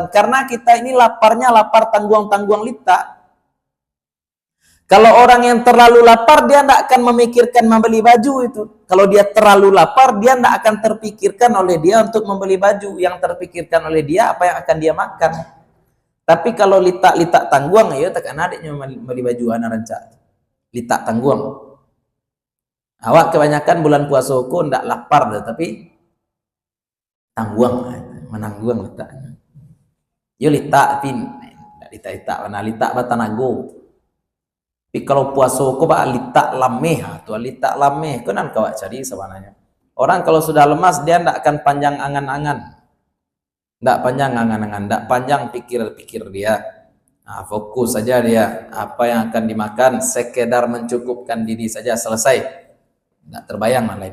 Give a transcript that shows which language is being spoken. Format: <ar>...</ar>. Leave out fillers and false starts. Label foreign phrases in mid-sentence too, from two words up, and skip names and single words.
<id>Karena kita ini laparnya lapar</id> <min>tangguang-tangguang lita.</min> <id>Kalau orang yang terlalu lapar, dia tidak akan memikirkan membeli baju itu. Kalau dia terlalu lapar, dia tidak akan terpikirkan oleh dia untuk membeli baju. Yang terpikirkan oleh dia, apa yang akan dia makan. Tapi kalau</id> <min>litak-litak tangguang,</min> <id>ya takkan adiknya membeli baju</id> <min>anak rancak. Litak tangguang.</min> <id>Awak kebanyakan bulan puasa kok tidak lapar, tapi tangguang.</id> <min>Menangguang litaknya.</min> <id>Ya litak, tapi tidak litak-litak.</id> <min>Mana litak batanago. Tapi kalau puasa kau bak litak lameh, tu litak lameh, kau nan kau cari sebenarnya.</min> <id>Orang kalau sudah lemas dia tidak akan panjang angan-angan, tidak panjang angan-angan, tidak panjang pikir-pikir dia. Nah, fokus saja dia apa yang akan dimakan, sekedar mencukupkan diri saja selesai, tidak terbayang yang lain.</id>